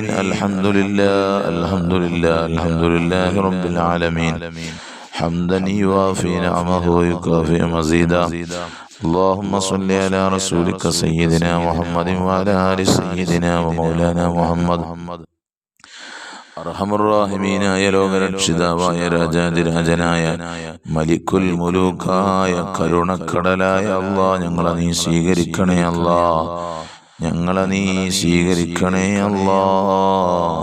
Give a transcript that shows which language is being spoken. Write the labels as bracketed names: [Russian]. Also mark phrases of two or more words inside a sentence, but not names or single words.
[Arabic] الحمد لله الحمد لله الحمد لله رب العالمين حمدا يوافي نعمه ويكافئ مزيدا. اللهم صل على رسولك سيدنا محمد وعلى آل سيدنا ومولانا محمد. [Malayalam] അർഹമുർറാഹിമീനായ ലോകരക്ഷിതാവായ രാജാതിരാജനായ [Arabic] ملك الملوك [Malayalam] കരുണക്കടലായ അല്ലാഹ്, ഞങ്ങളെ നീ സ്വീകരിക്കണേ അല്ലാഹ്. ഞങ്ങളെ നീ സ്വീകരിക്കണേ അല്ലാഹ്.